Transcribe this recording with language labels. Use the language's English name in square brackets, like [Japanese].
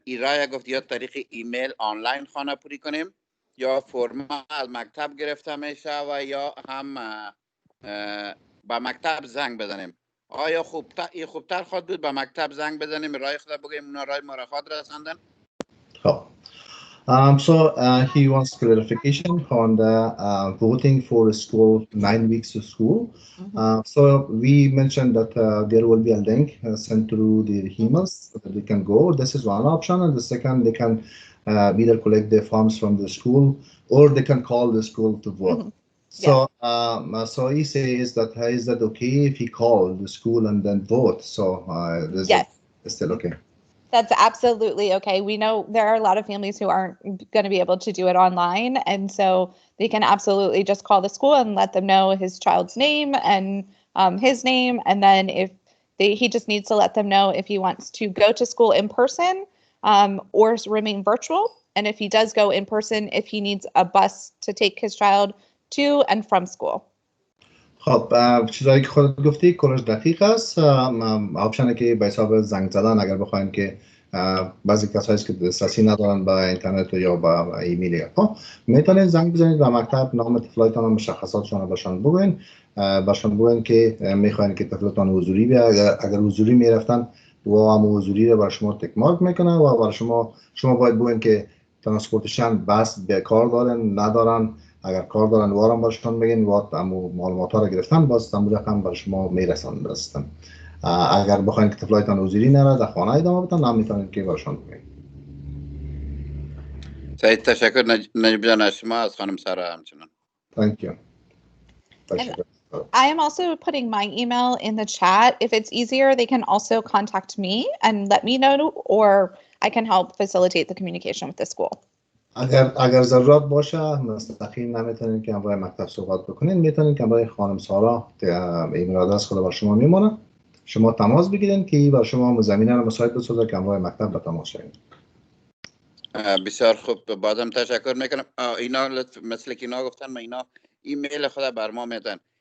[Persian] این رای گفت یا طریق ایمیل آنلاین خانه پوری کنیم یا فرم از مکتب گرفته میشه و یا هم به مکتب زنگ بزنیم. آیا خوبتر خود بود به مکتب زنگ بزنیم رای خود بگیم اونا رای ما را خود رساندن؟ [English] خب So he wants clarification on the voting for school, 9 weeks of school. So we mentioned that there will be a link sent through the emails so that they can go. This is one option, and the second, they can either collect the forms from the school or they can call the school to vote. So so he says that is that okay if he called the school and then vote? So yes, it's still okay. That's absolutely okay. We know there are a lot of families who aren't going to be able to do it online. And so they can absolutely just call the school and let them know his child's name and his name. And then if he just needs to let them know if he wants to go to school in person or remain virtual. And if he does go in person, if he needs a bus to take his child to and from school. [Persian] خب چیزایی که خودت گفتی کلش دقیق است. آپشنی که به حساب زنگ زدن اگر بخواین که بعضی کسایی که دسترسی ندارن به اینترنت یا به ایمیل میتونید زنگ بزنید به مکتب، نام طفلاتون و مشخصاتشون بهشون بگوین که میخواین که طفلتون حضوری بیاد. اگر حضوری میرفتن و هم حضوری رو برای شما تک مارک میکنه و برای شما باید بگوین که ترانسپورتیشن بس به کار دارن ندارن. اگر کار دارن وارم برشون بگین و معلومات ها رو گرفتن باز تمام رقم برای شما میرسن. اگر بخواین که طفلایتان حضوری نره در خانه ادامه بدن نمیتونید که برشون بگین. سعید تشکر. نجیب جان از شما از خانم سارا همچنان. [English] Thank you. I am also putting my email in the chat. If it's easier, they can also contact me and let me know, or I can help facilitate the communication with the school. [Persian] اگر ضرورت باشه مستقیم نمیتونید که همراه مکتب صحبت بکنید، میتونید که همراه خانم سارا ایمیل آدرس خود بر شما میمونه، شما تماس بگیرید که بر شما زمینه رو مساعد بسازه که همراه مکتب به تماس شوید. بسیار خوب، بازم تشکر میکنم. اینا مثل که اینا گفتن ما اینا ایمیل خود بر ما میدن.